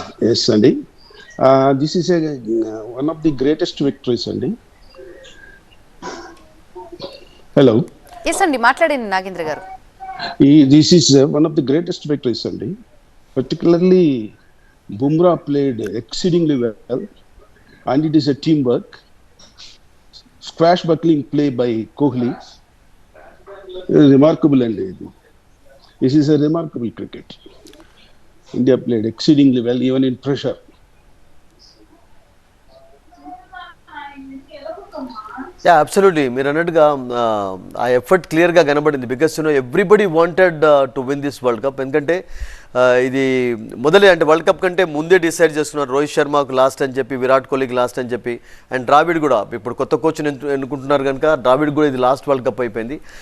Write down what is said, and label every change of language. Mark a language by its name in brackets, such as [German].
[English] Yes అండి, this is one of the greatest victories అండి. Hello. [Telugu] Yes అండి మాట్లాడండి నాగేంద్ర గారు. [English] This is one of the greatest victories అండి. Particularly Bumrah played exceedingly well and it is a team work. Squash buckling play by Kohli, remarkable and this is a remarkable cricket. India played exceedingly well even in pressure. Yeah absolutely [Telugu] మీరు అన్నట్టుగా ఆ effort క్లియర్గా కనబడింది [English] Because everybody wanted to win this world cup. [Telugu] ఎందుకంటే ఇది మొదలే అంటే world cup కంటే ముందే డిసైడ్ చేసుకున్నారు రోహిత్ శర్మకు లాస్ట్ అని చెప్పి, విరాట్ కోహ్లీకి లాస్ట్ అని చెప్పి, అండ్ ద్రావిడ్ కూడా ఇప్పుడు కొత్త కోచ్ని ఎన్నుకుంటున్నారు కనుక ద్రావిడ్ కూడా ఇది లాస్ట్ వరల్డ్ కప్ అయిపోయింది.